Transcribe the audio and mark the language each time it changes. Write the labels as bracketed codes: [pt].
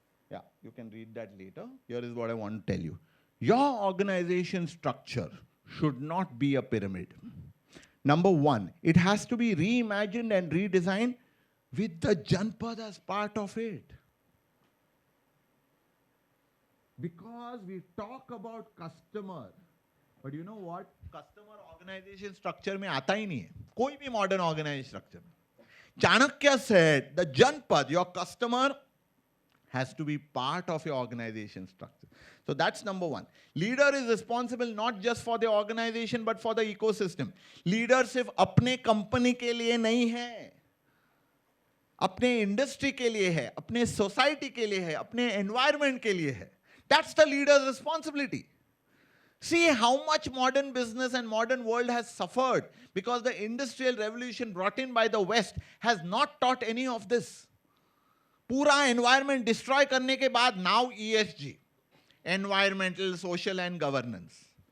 [en] Yeah, you can read that later. Here is what I want to tell you. Your organization structure should not be a pyramid. Number 1, it has to be reimagined and redesigned with the Janpad as part of it. Because we talk about customer, but you know what? [hi] Customer organization structure में आता ही नहीं है. कोई भी [en] modern organization structure. Chanakya said, the Janpad, your customer, has to be part of your organization structure. So that's number 1. Leader is responsible not just for the organization but for the ecosystem. [hi] Leader सिर्फ अपने company के लिए नहीं है, अपने industry के लिए है, अपने society के लिए है, अपने environment के लिए है. [en] That's the leader's responsibility. See how much modern business and modern world has suffered because the industrial revolution brought in by the West has not taught any of this. [hi] पूरा environment destroy करने के बाद [en] now ESG, environmental, social and governance.